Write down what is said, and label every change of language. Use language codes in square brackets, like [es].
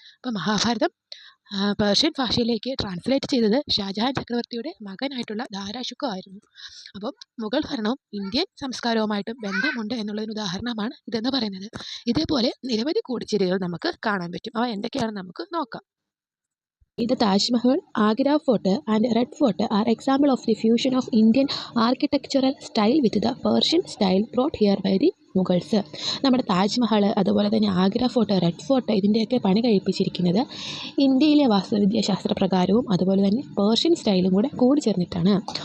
[ml] അപ്പോൾ മഹാഭാരതം പേർഷ്യൻ ഭാഷയിലേക്ക് ട്രാൻസ്ലേറ്റ് ചെയ്തത് ഷാജഹാൻ ചക്രവർത്തിയുടെ മകനായിട്ടുള്ള ദാരാ ഷുക്കോ ആയിരുന്നു. അപ്പം മുഗൾ ഭരണവും ഇന്ത്യൻ സംസ്കാരവുമായിട്ടും ബന്ധമുണ്ട് എന്നുള്ളതിന് ഉദാഹരണമാണ് ഇതെന്ന് പറയുന്നത്. ഇതേപോലെ നിരവധി കൂടിച്ചേരുകൾ നമുക്ക് കാണാൻ പറ്റും. അവ എന്തൊക്കെയാണെന്ന് നമുക്ക് നോക്കാം. [en] The Taj Mahal, Agra Fort and Red Fort are examples of the fusion of Indian architectural style with the Persian style brought here by the Mughals. [ml] നമ്മുടെ താജ്മഹൽ, അതുപോലെ തന്നെ ആഗ്ര ഫോർട്ട്, റെഡ് ഫോർട്ട്, ഇതിൻ്റെയൊക്കെ പണി കഴിപ്പിച്ചിരിക്കുന്നത് ഇന്ത്യയിലെ വാസ്തുവിദ്യാശാസ്ത്ര പ്രകാരവും അതുപോലെ തന്നെ പേർഷ്യൻ സ്റ്റൈലും കൂടി ചേർന്നിട്ടാണ്.